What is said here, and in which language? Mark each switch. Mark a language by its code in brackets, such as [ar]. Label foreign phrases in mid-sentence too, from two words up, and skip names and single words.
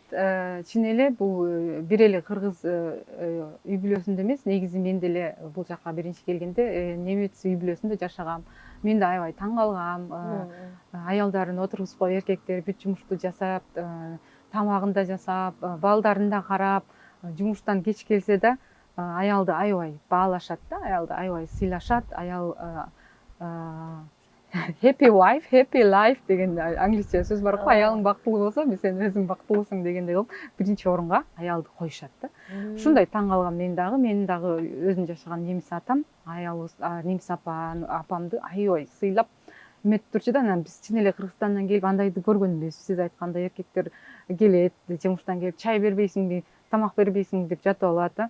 [ky] Чын эле бул бир эле кыргыз үй бүлөсүндө эмес, негизи мен деле бул жака биринчи келгенде немец үй бүлөсүндө жашагам. Мен да аябай таң калгам. Аялдарын отургузуп эркектер бүт жумушту жасап, тамагын да жасап, балдарын да карап, жумуштан кеч келсе да аялды аябай баалашат да, аялды аябай сыйлашат. Аял [en] happy wife, happy life [ky] деген англисче сөз бар го. Аялың бактылуу болсо, сен өзүң бактылуусуң дегендей кылып, биринчи орунга аялды коюшат да. Ушундай таң калгам менин дагы өзүм жашаган немис атам, аялыбыз немис апамды аябай сыйлап эметип турчу да. Анан биз чын эле Кыргызстандан келип андайды көргөн эмеспиз. Сиз айткандай эркектер келет, жумуштан келип чай бербейсиңби, тамак бербейсиңби деп жатып алат да.